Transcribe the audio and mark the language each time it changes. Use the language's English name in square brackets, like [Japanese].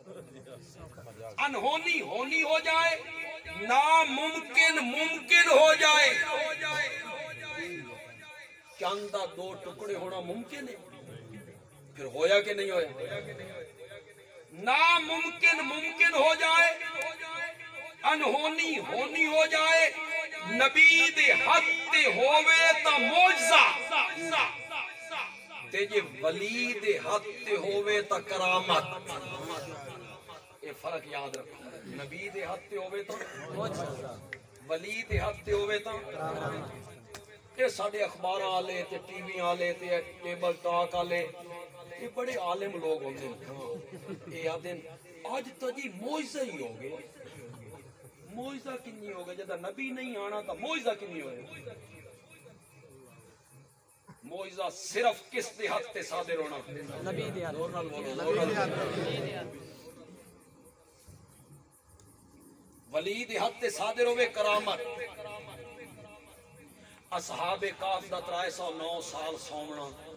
[Urdu] انہونی ہونی ہو جائے ناممکن ممکن ہو جائے. [Punjabi] چاند دا 2 ٹکڑے ہونا ممکن ہے پھر ہویا کہ نہیں ہویا. [Urdu] ناممکن ممکن ہو جائے انہونی ہونی ہو جائے. [Punjabi] نبی دے حق تے ہووے تا معجزہ تے جے ولی دے حق تے ہووے تا کرامت. [Urdu] یہ فرق یاد رکھو. [Punjabi] نبی دے حق تے ہووے تا معجزہ ولی دے حق تے ہووے تا یہ ساڑھے اخبار آلے تے ٹی وی آلے تے ٹیبل ٹاک آلے یہ بڑے عالم لوگ ہوندے ہیں. یہ آدھیں آج تو جی معجزہ ہی ہو گئے. معجزہ کنی ہو گئے جدہ نبی نہیں آنا تھا معجزہ کنی ہو گئے. معجزہ صرف کس دے حق تے صادر ہونا نبی دے حق. زور نال بولو. ولی دے حق تے صادر ہوئے کرامت. اصحاب کاف دا 309 سال سومنا